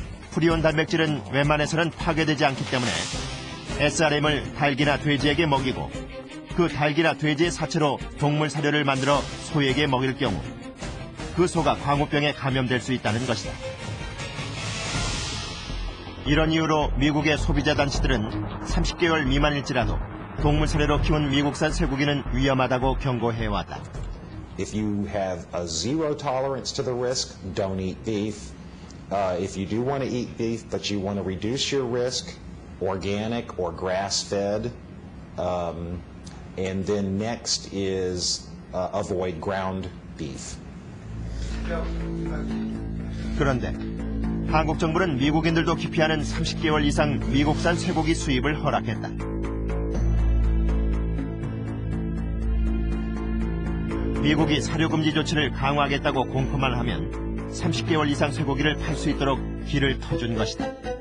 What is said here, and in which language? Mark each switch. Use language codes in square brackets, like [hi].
[ko] 프리온 단백질은 웬만해서는 파괴되지 않기 때문에 SRM을 닭이나 돼지에게 먹이고 그 닭이나 돼지의 사체로 동물 사료를 만들어 소에게 먹일 경우 그 소가 광우병에 감염될 수 있다는 것이다. 이런 이유로 미국의 소비자 단체들은 30개월 미만일지라도 동물 사료로 키운 미국산 쇠고기는 위험하다고 경고해왔다. [en] If you have a zero tolerance to the risk, don't eat beef. If you do want to eat beef, but you want to reduce your risk, organic or grass-fed. And then next is avoid ground beef. [ko] 그런데 한국 정부는 미국인들도 기피하는 30개월 이상 미국산 쇠고기 수입을 허락했다. 미국이 사료금지 조치를 강화하겠다고 공포만 하면 30개월 이상 쇠고기를 팔 수 있도록 길을 터준 것이다.